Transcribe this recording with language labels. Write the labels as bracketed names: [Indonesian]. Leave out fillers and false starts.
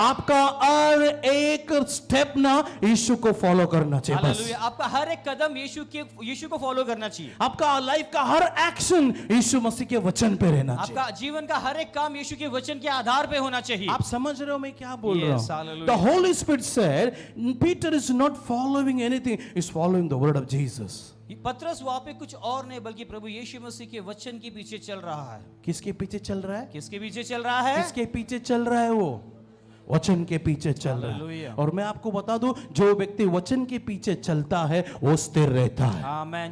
[Hindi] आपका हर एक स्टेप ना यीशु को फॉलो करना चाहिए बस. हालेलुया। आपका हर एक कदम यीशु को फॉलो करना चाहिए। आपका लाइफ का हर एक्शन यीशु मसीह के वचन पे रहना चाहिए. आपका जीवन का हर एक काम यीशु के वचन के आधार पे होना चाहिए। आप समझ रहे हो मैं क्या बोल रहा [English] Yes, [Hindi] हूँ? [English] hallelujah. The Holy Spirit said Peter is not following anything, he's following the word of Jesus. [Hindi] पतरस वहां पे कुछ और नहीं बल्कि प्रभु यीशु मसीह के वचन के पीछे चल रहा है। किसके पीछे चल रहा है? किसके पीछे चल रहा है? किसके पीछे चल रहा है? वो वचन के पीछे चल रहा है. [English] Hallelujah. [Hindi] और मैं आपको बता दूं, जो व्यक्ति वचन के पीछे चलता है वो स्थिर रहता है. आमेन।